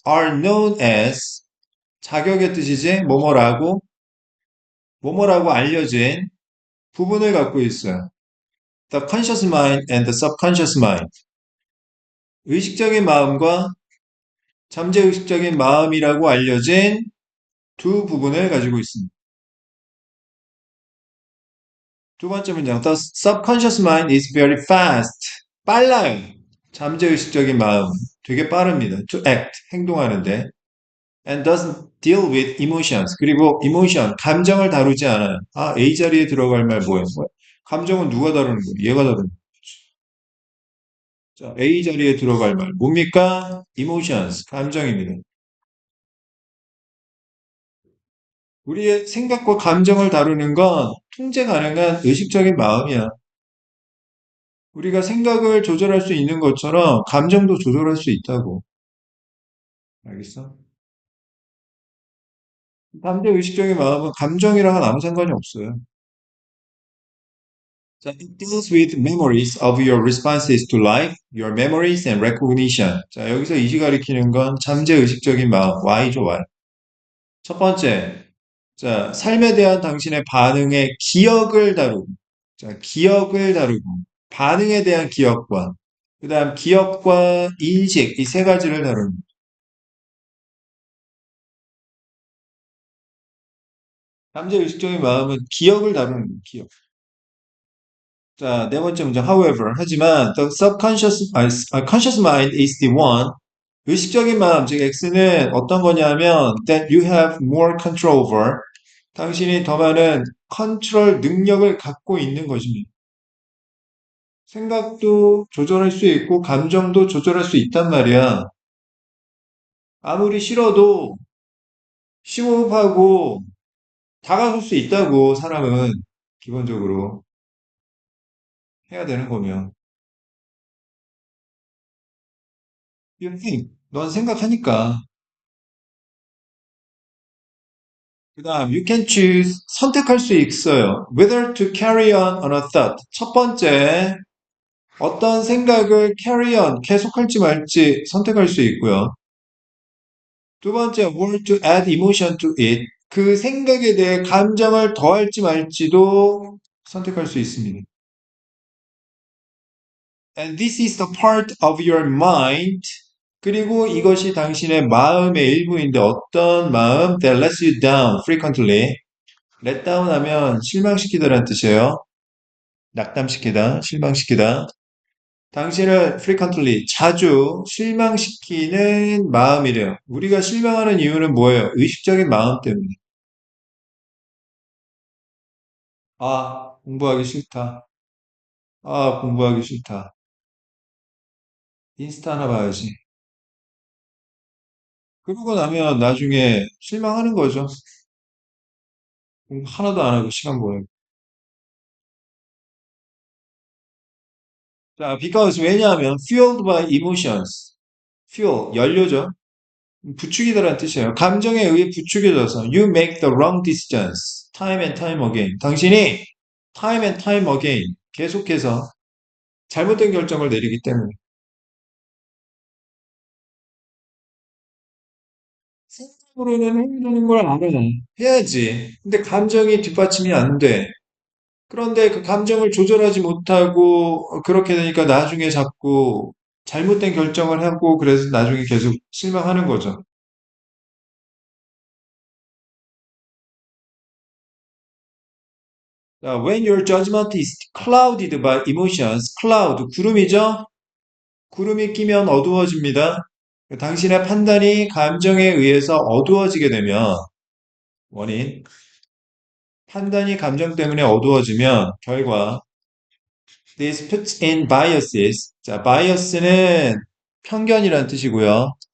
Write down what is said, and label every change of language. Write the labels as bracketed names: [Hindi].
[English] are known as [Korean] 자격의 뜻이지 뭐뭐라고 알려진 부분을 갖고 있어요. [English] The conscious mind and the subconscious mind. [Korean] 의식적인 마음과 잠재의식적인 마음이라고 알려진 두 부분을 가지고 있습니다. 두 번째 문장. [English] The subconscious mind is very fast. [Korean] 빨라요. 잠재의식적인 마음. 되게 빠릅니다. [English] To act. [Korean] 행동하는데. [English] And doesn't deal with emotions. [Korean] 그리고 emotion. 감정을 다루지 않아요. 아, A 자리에 들어갈 말 뭐예요? 감정은 누가 다루는 거예요? 얘가 다루는 거예요. 자, A 자리에 들어갈 말. 뭡니까? emotions. 감정입니다. 우리의 생각과 감정을 다루는 건 통제 가능한 의식적인 마음이야. 우리가 생각을 조절할 수 있는 것처럼 감정도 조절할 수 있다고. 알겠어? 반대 의식적인 마음은 감정이랑은 아무 상관이 없어요. [English] 자, it deals with memories of your responses to life, your memories and recognition. [Korean] 자, 여기서 이시 가리키는 건 잠재 의식적인 마음, Y죠, Y. 첫 번째, 자, 삶에 대한 당신의 반응의 기억을 다루고, 자, 기억을 다루고, 반응에 대한 기억과, 그 다음 기억과 인식, 이 세 가지를 다루는 잠재 의식적인 마음은 기억을 다루는 거예요, 기억. 자, 네 번째 문장, [English] however, [Korean] 하지만 [English] the conscious mind is the one. [Korean] 의식적인 마음, 즉 X는 어떤 거냐면 [English] that you have more control over. [Korean] 당신이 더 많은 컨트롤 능력을 갖고 있는 것입니다. 생각도 조절할 수 있고 감정도 조절할 수 있단 말이야. 아무리 싫어도 심호흡하고 다가설 수 있다고 사람은 기본적으로 해야 되는 거면. [English] You think. [Korean] 넌 생각하니까. 그다음 [English] you can choose [Korean] 선택할 수 있어요. [English] Whether to carry on a thought. [Korean] 첫 번째 어떤 생각을 carry on 계속할지 말지 선택할 수 있고요. 두 번째 [English] whether to add emotion to it. [Korean] 그 생각에 대해 감정을 더할지 말지도 선택할 수 있습니다. [English] And this is the part of your mind. [Korean] 그리고 이것이 당신의 마음의 일부인데 어떤 마음 [English] that lets you down frequently. [Korean] let down 하면 실망시키다라는 뜻이에요. 낙담시키다, 실망시키다. 당신을 frequently 자주 실망시키는 마음이래요. 우리가 실망하는 이유는 뭐예요? 의식적인 마음 때문에. 아, 공부하기 싫다. 아, 공부하기 싫다. 인스타 하나 봐야지. 그러고 나면 나중에 실망하는 거죠. 공부 하나도 안 하고 시간 보내고. [English] 자, because [Korean] 왜냐하면 [English] fueled by emotions. [Korean] fuel, 연료죠. 부추기다라는 뜻이에요. 감정에 의해 부추겨져서 [English] you make the wrong decisions time and time again. [Korean] 당신이 [English] time and time again [Korean] 계속해서 잘못된 결정을 내리기 때문에 생각으로는 해야 되는 걸 알아. 해야지. 근데 감정이 뒷받침이 안 돼. 그런데 그 감정을 조절하지 못하고 그렇게 되니까 나중에 자꾸 잘못된 결정을 하고 그래서 나중에 계속 실망하는 거죠. [English] 자, when your judgment is clouded by emotions, cloud, [Korean] 구름이죠? 구름이 끼면 어두워집니다. 당신의 판단이 감정에 의해서 어두워지게 되면, 원인, 판단이 감정 때문에 어두워지면, 결과, [English] this puts in biases. [Korean] 자, bias는 편견이란 뜻이고요.